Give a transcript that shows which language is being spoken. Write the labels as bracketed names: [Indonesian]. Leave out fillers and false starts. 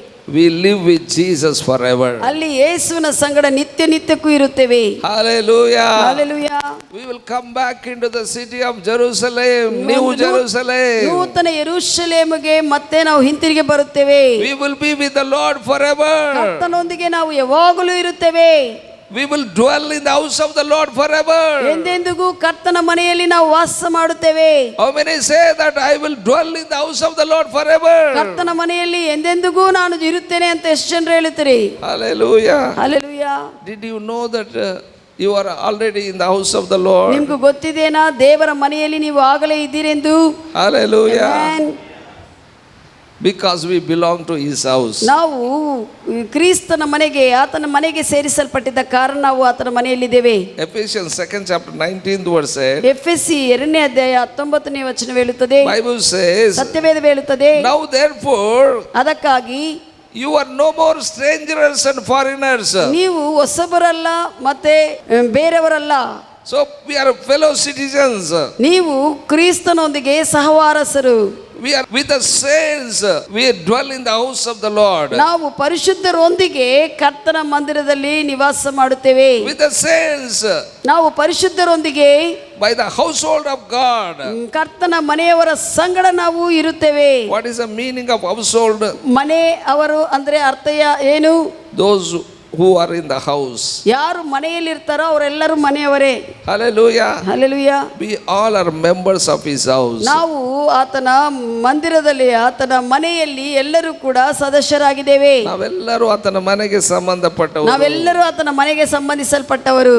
[English] we live with Jesus forever. [Kannada] ಅಲ್ಲಿ ಯೇಸುವಿನ ಸಂಗಡ ನಿತ್ಯ ನಿತ್ಯಕ್ಕೂ ಇರುತ್ತೇವೆ. [English] Hallelujah. [Kannada] Hallelujah. [English] We will come back into the city of Jerusalem, New Jerusalem. [Kannada] ನೂತನ ಯೆರೂಸಲೇಮಿಗೆ ಮತ್ತೆ ನಾವು ಹಿಂತಿರುಗಿ ಬರುತ್ತೇವೆ. [English] We will be with the Lord forever. [Kannada] ಕರ್ತನೊಂದಿಗೆ ನಾವು ಯಾವಾಗಲೂ ಇರುತ್ತೇವೆ. [English] We will dwell in the house of the Lord forever. [Kannada] ಎಂದೆಂದಿಗೂ ಕರ್ತನ ಮನೆಯಲ್ಲಿ ನಾವು ವಾಸ ಮಾಡುತ್ತೇವೆ. [English] How many say that I will dwell in the house of the Lord forever? [Kannada] ಕರ್ತನ ಮನೆಯಲ್ಲಿ ಎಂದೆಂದಿಗೂ ನಾನು ಇರುತ್ತೇನೆ ಅಂತ ಎಷ್ಟು ಜನರು ಹೇಳುತ್ತೀರಿ? [English] Hallelujah. [Kannada] Hallelujah. [English] Did you know that you are already in the house of the Lord? [Kannada] ನಿಮ್ಗೆ ಗೊತ್ತಿದೆನಾ ದೇವರ ಮನೆಯಲ್ಲಿ ನೀವು ಆಗಲೇ ಇದ್ದೀರೆಂದು? [English] Hallelujah. Amen. Because we belong to his house. [Kannada] ನಾವು ಕ್ರಿಸ್ತನ ಮನೆಗೆ ಆತನ ಮನೆಗೆ ಸೇರಿಸಲ್ಪಟ್ಟಿದ್ದ ಕಾರಣ ನಾವು ಆತನ ಮನೆಯಲ್ಲಿದ್ದೇವೆ. [English] Ephesians 2nd chapter 19th verse said, [Kannada] ಎಫೆಸಿ 2ನೇ ಅಧ್ಯಾಯ 19ನೇ ವಚನ ಹೇಳುತ್ತದೆ, [English] Bible says, [Kannada] ಸತ್ಯವೇದ ಹೇಳುತ್ತದೆ, [English] now therefore [Kannada] ಅದಕ್ಕಾಗಿ [English] you are no more strangers and foreigners. [Kannada] ನೀವು ಹೊಸಬರಲ್ಲ ಮತ್ತೆ ಬೇರೆಯವರಲ್ಲ. [English] So we are fellow citizens. [Kannada] ನೀವು ಕ್ರಿಸ್ತನೊಂದಿಗೆ ಸಹವಾರಸರು. [English] We are with the saints. We dwell in the house of the Lord. [Kannada] ನಾವು ಪರಿಶುದ್ಧರೊಂದಿಗೆ ಕರ್ತನ ಮಂದಿರದಲ್ಲಿ ನಿವಾಸ ಮಾಡುತ್ತೇವೆ. [English] With the saints. [Kannada] ನಾವು ಪರಿಶುದ್ಧರೊಂದಿಗೆ [English] By the household of God. [Kannada] ಕರ್ತನ ಮನೆಯವರ ಸಂಗಡ ನಾವು ಇರುತ್ತೇವೆ. [English] What is the meaning of household? [Kannada] ಮನೆ ಅವರು ಅಂದ್ರೆ ಅರ್ಥ ಏನು? [English] Those who are in the house. [Kannada] ಯಾರು ಮನೆಯಲ್ಲಿ ಇರ್ತಾರೋ ಅವರೆಲ್ಲರೂ ಮನೆಯವರೇ. [English] Hallelujah. [Kannada] Hallelujah. [English] We all are members of his house. [Kannada] ನಾವು ಆತನ ಮಂದಿರದಲ್ಲಿ ಆತನ ಮನೆಯಲ್ಲಿ ಎಲ್ಲರೂ ಕೂಡ ಸದಸ್ಯರಾಗಿದ್ದೇವೆ. ನಾವೆಲ್ಲರೂ ಆತನ ಮನೆಗೆ ಸಂಬಂಧಪಟ್ಟವರು. ನಾವೆಲ್ಲರೂ ಆತನ ಮನೆಗೆ ಸಂಬಂಧಿಸಲ್ಪಟ್ಟವರು.